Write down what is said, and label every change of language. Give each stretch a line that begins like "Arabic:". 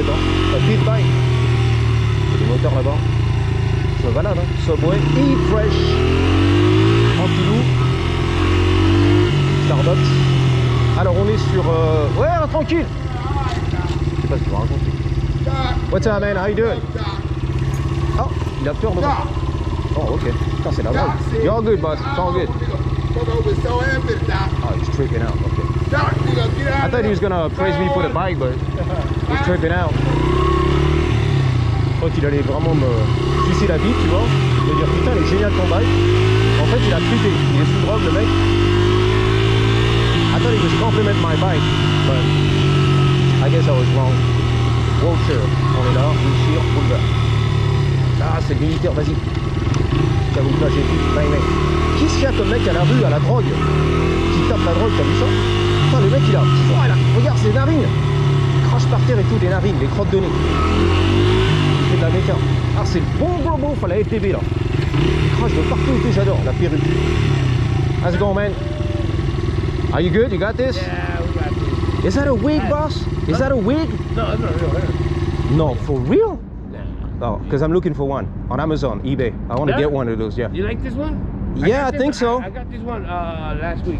French: Hein. Un pit bike. Il y a des moteurs là-bas. C'est valable, hein. Subway, Eat Fresh. Tranquillou. Starbucks. Alors on est sur... Ouais, tranquille. Je sais pas ce que tu vas raconter.
English: What's up, man? How you doing?
French: Oh, il a peur de moi. Oh, ok. Putain, c'est la drogue.
English: You're all good, boss. It's all good. Oh, he's tripping out. Okay. I thought he was gonna praise me for the bike, but he's tripping out.
French: Je crois qu'il allait vraiment me sucer la bite, tu vois. Me dire, putain, il est génial ton bike. En fait, il a trippé. Il est sous drogue, le mec.
English: I thought he was complimenting my bike, but I guess I was wrong.
French: Wilshire, on est là, Wilshire Boulevard. Ah, c'est le militaire, vas-y. Camouflage et tout, bang bang. Qu'est-ce qu'il y a comme mec à la rue, à la drogue, qui tape la drogue, t'as vu ça? Putain, le mec il a, oh, là, regarde ses narines. Il crache par terre et tout, des narines, les crottes de nez. Il fait de la méca. Ah, c'est le bon globo, faut la FTB là. Il crache de partout et tout, j'adore, la perruque.
English: How's it going, man? Are you good? You got this? Yeah, we got this. Is that a wig, boss? Is that a wig? No, it's not real hair. No, for real? Nah. Oh, because I'm looking for one on Amazon, eBay. I want to Yeah? get one of those, yeah. You like this one? Yeah, I got think so. I got this one last week.